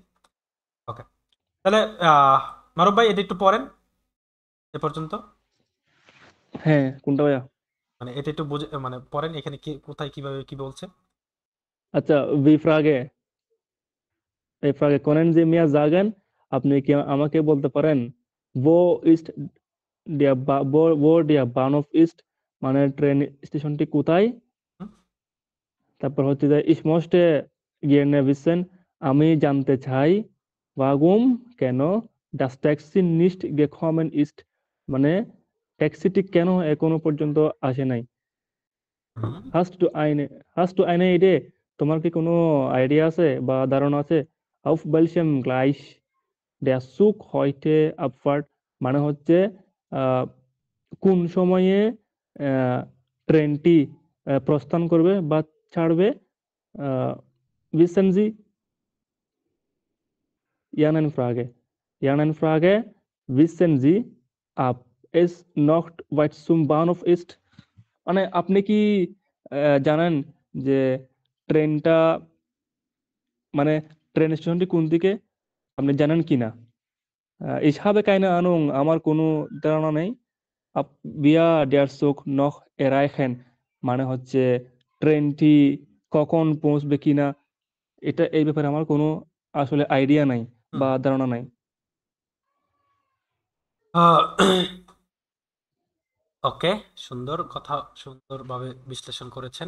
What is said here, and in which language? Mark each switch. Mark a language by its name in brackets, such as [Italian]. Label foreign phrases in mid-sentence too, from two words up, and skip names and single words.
[Bangla] ওকে, তাহলে মারুফ ভাই এটা একটু পড়েন এ পর্যন্ত। হ্যাঁ, কোনটা ভাইয়া? মানে এটা একটু বুঝে মানে পড়েন এখানে কি কোথায় কিভাবে কি বলছে। আচ্ছা, এই ফ্রাগে [German] können Sie mir sagen, [Bangla] আপনি কি আমাকে বলতে পারেন [German] wo ist wo der Bahnhof ist, [Bangla] মানে ট্রেন স্টেশনটি কোথায়? হুম? তারপর হচ্ছে যে [German] ich möchte gerne wissen, [Bangla] আমি জানতে চাই [German] warum, কেন das Taxi nicht gekommen ist, [Bangla] মানে ট্যাক্সিটি কেন এখনো পর্যন্ত আসে নাই। হুম। [German] hast du eine Idee, [Bangla] তোমার কি কোনো আইডিয়া আছে বা ধারণা আছে? [German] auf welchem Gleis der Zug heute abfährt, [Bangla] মানে হচ্ছে আহ, কোন সময়ে আহ, ট্রেনটি প্রস্থান করবে বা ছাড়বে। আহ, [German] wissen Sie, Ihren Frage, wissen Sie, ob es noch weit zum Bahnhof ist, [Bangla] মানে আপনি কি জানেন যে ট্রেনটা মানে ট্রেন স্টেশনটি কোন দিকে, আপনি জানেন কিনা? [German] ich habe keine Ahnung, [Bangla] আমার কোনো ধারণা নেই। [German] ab wir der Zug noch erreichen, [Bangla] মানে হচ্ছে ট্রেনটি কখন পৌঁছবে কিনা, এটা এই ব্যাপারে আমার কোনো আসলে আইডিয়া নাই হুম। বা ধারণা নাই। ওকে, সুন্দর কথা, সুন্দরভাবে বিশ্লেষণ করেছেন।